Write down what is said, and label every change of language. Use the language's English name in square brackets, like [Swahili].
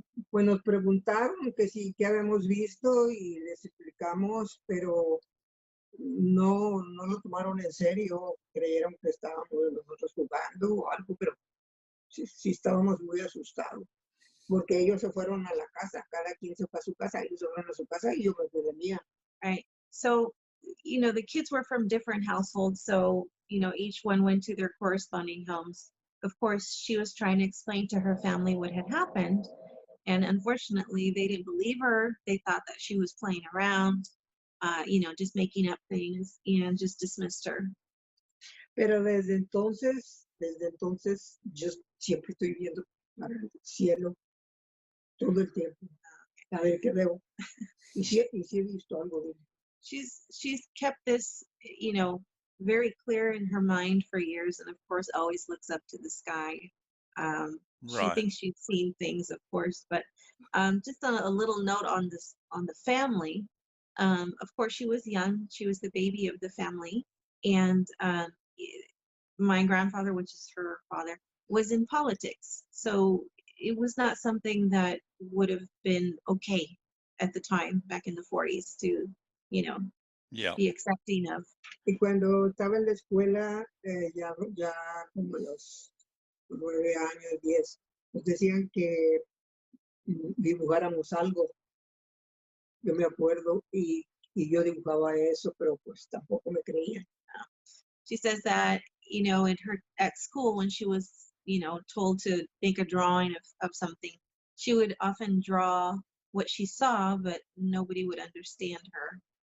[Spanish] Pues nos preguntaron que sí, que habíamos visto y les explicamos, pero no lo tomaron en serio, creyeron que estábamos nosotros jugando o algo, pero sí estábamos muy asustados, porque ellos se fueron a la casa, cada quien se fue a su casa, ellos se fueron a su casa y yo me fui de mía. [English] Right. So, the kids were from different households, so, each one went to their corresponding homes. Of course, she was trying to explain to her family what had happened, and unfortunately, they didn't believe her. They thought that she was playing around, just making up things, and just dismissed her. [Spanish] Pero desde entonces, yo siempre estoy viendo para el cielo todo el tiempo, a ver qué veo. Y sí he visto algo de él. [English] She's kept this, very clear in her mind for years, and of course, always looks up to the sky. She Right. thinks she's seen things, of course, but just a little note on the family. Of course, she was young. She was the baby of the family, and my grandfather, which is her father, was in politics. So it was not something that would have been okay at the time back in the 40s to, Yeah. be accepting of. [Spanish] Y cuando estaba en la escuela, ya como a los 9 años, 10, nos decían que dibujáramos algo. Yo me acuerdo y yo dibujaba eso, pero pues tampoco me creían. [English] She says that, at school when she was, told to make a drawing of something, she would often draw what she saw, but nobody would understand her.